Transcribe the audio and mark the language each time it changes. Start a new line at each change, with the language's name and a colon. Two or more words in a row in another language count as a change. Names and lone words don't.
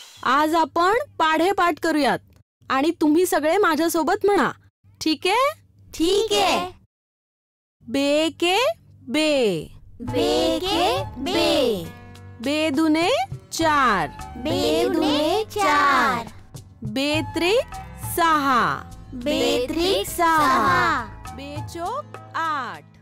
Marathi: आज आपण पाढे-पाठ करूयात आणि तुम्ही सगळे माझ्यासोबत म्हणा. ठीक आहे? ठीक आहे.
Gujarati: બે કે બે. બે કે બે. બે દુને 4. બે દુને 4. બે ત્રિક 6. બે ત્રિક 6. બે ચોક 8.